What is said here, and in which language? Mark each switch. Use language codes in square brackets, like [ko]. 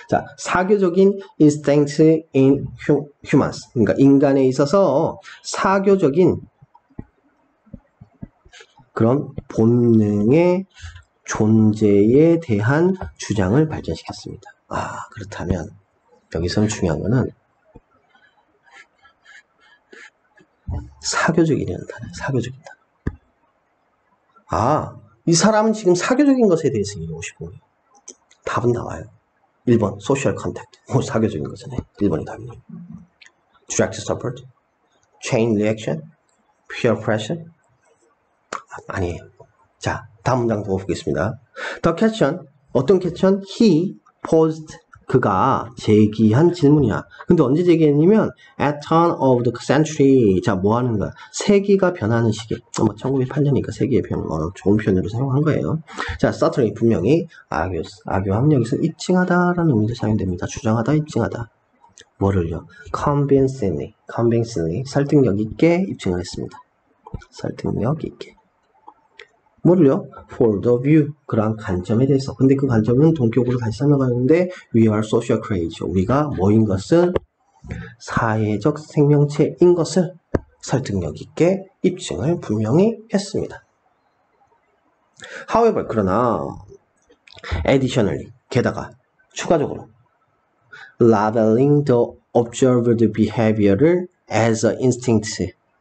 [en] 자, [ko] 사교적인 [en] instinct in humans. [ko] 그러니까 인간에 있어서 사교적인 그런 본능의 존재에 대한 주장을 발전시켰습니다. 그렇다면 여기서는 중요한 거는 사교적이라는 단어예요. 사교적인 단어. 이 사람은 지금 사교적인 것에 대해서 얘기하고 싶은 거예요. 답은 나와요. 1번, social contact. 사교적인 거잖아요. 1번이 답이네요. [en] direct support, chain reaction, peer pressure. [ko] 아니에요. 자, 다음 문장 보고 보겠습니다. [en] The question, [ko] 어떤 [en] question? He posed, [ko] 그가 제기한 질문이야. 근데 언제 제기했냐면 [en] at turn of the century. [ko] 자, 뭐 하는 거야? 세기가 변하는 시기. 1908년이니까 세기의 좋은 표현으로 사용한 거예요. 자, certainly, 분명히 argu하면 여기서 입증하다라는 의미로 사용됩니다. 주장하다, 입증하다. 뭐를요? convincingly, 설득력 있게 입증을 했습니다. 설득력 있게. 뭐를요? For the view, 그러한 관점에 대해서. 근데 그 관점은 동격으로 다시 설명하는데 [en] we are social creatures. [ko] 우리가 뭐인 것은 사회적 생명체인 것을 설득력 있게 입증을 분명히 했습니다. [en] However, [ko] 그러나 [en] additionally, [ko] 게다가 추가적으로 [en] labeling the observed behavior를 as an instinct.